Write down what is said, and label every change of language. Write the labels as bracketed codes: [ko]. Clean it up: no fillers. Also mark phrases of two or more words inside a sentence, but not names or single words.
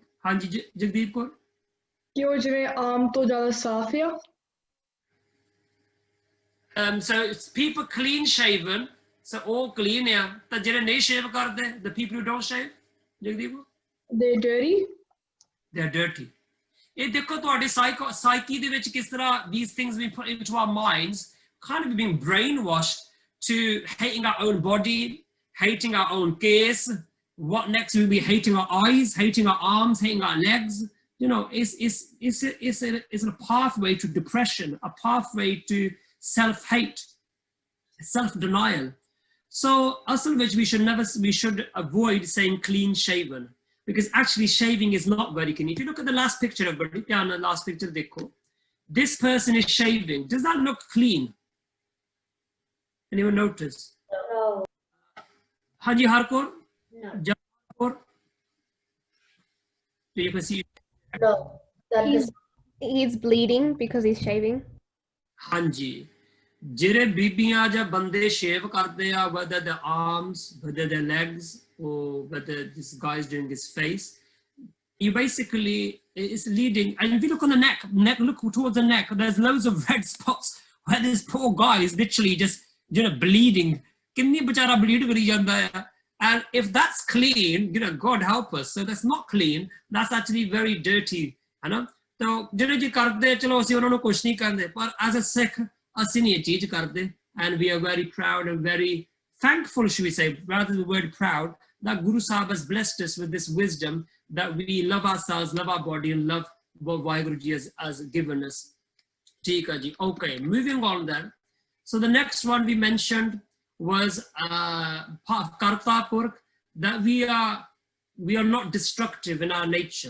[en] Hanji Jagdeep Kaur? [pa] ਕਿ ਉਹ ਜਿਵੇਂ ਆਮ ਤੋਂ ਜ਼ਿਆਦਾ ਸਾਫ਼ ਆ. [en] So it's people clean shaven, so all clean [pa] ਆ. ਤਾਂ ਜਿਹੜੇ ਨਹੀਂ shave ਕਰਦੇ, [en] the people who don't shave, Jagdeep? They're dirty. They're dirty. [pa] ਇਹ ਦੇਖੋ ਤੁਹਾਡੀ psyche ਦੇ ਵਿੱਚ ਕਿਸ ਤਰ੍ਹਾਂ [en] these things we put into our minds, kind of being brainwashed to hating our own body, hating our own case. What next? We'll be hating our eyes, hating our arms, hating our legs. It's a pathway to depression, a pathway to self-hate, self-denial. So, asal which we should avoid saying clean shaven, because actually shaving is not very clean. If you look at the last picture, everybody, the last picture, dekho. This person is shaving. Does that look clean? Anyone notice? No. Haji Harkor? No. Jaharkor? Do you can see? No. He's bleeding because he's shaving. Hanji. [pa] ਜਿਹੜੇ ਬੀਬੀਆਂ ਜਾਂ ਬੰਦੇ ਸ਼ੇਵ ਕਰਦੇ ਆ, [en] whether their arms, whether their legs, or whether this guy is doing his face, you basically, it's leading, and if you look on the neck, look towards the neck, there's loads of red spots where this poor guy is literally just, bleeding. [pa] ਕਿੰਨੀ ਬਚਾਰਾ bleed ਕਰੀ ਜਾਂਦਾ ਹੈ. [en] And if that's clean, God help us. So that's not clean, that's actually very dirty. [pa] So ਜਿਹੜੇ ਜੀ ਕਰਦੇ ਚਲੋ ਅਸੀਂ ਉਹਨਾਂ ਨੂੰ ਕੁਛ ਨਹੀਂ ਕਰਦੇ, ਪਰ [en] as a Sikh [pa] ਅਸੀਂ ਨਹੀਂ ਇਹ ਚੀਜ਼ ਕਰਦੇ, [en] and we are very proud and very thankful, should we say, rather than the word proud, that Guru Sahib has blessed us with this wisdom, that we love ourselves, love our body, and love what Vaheguru Ji has given us. Okay, moving on then. So the next one we mentioned was Karta Purkh, that we are not destructive in our nature.